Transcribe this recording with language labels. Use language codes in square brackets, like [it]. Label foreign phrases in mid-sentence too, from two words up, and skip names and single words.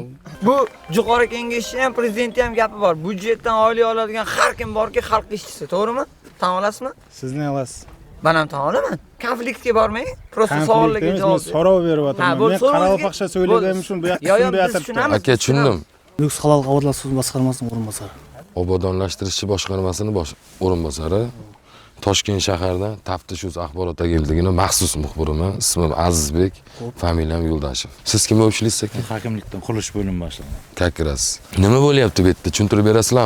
[uz] Bu yuqori kengashda ham prezidentning ham gapi bor. Budjetdan oylik oladigan har kim borki, xalq ishchisi, to'g'rimi? Tan olasizmi? Siz ne olasiz? Men ham tan olaman. Konfliktga bormang. Prosta savollarga javob. So'rov berib o'tiraman. Men qaralpaqcha so'ylaganim uchun bu yoqqa tushunmay o'tiribman. Aka, tushundim. [kaa] Nukus qalалық ауылдық су басқармасының орынбасары. [uz] Obodonlashtirish boshqarmasining o'rinbosari. Toshkent shaharidan Taftish axborot agentligining maxsus muxbiriman. Ismim Azizbek, familiyam Yo'ldashev. Siz kim bo'lib ishlaysiz aka? Hokimlikdan qurilish bo'limi boshlig'i. Kakirasiz. Nima bo'lyapti bu yerda? Tushuntirib berasizlarmi?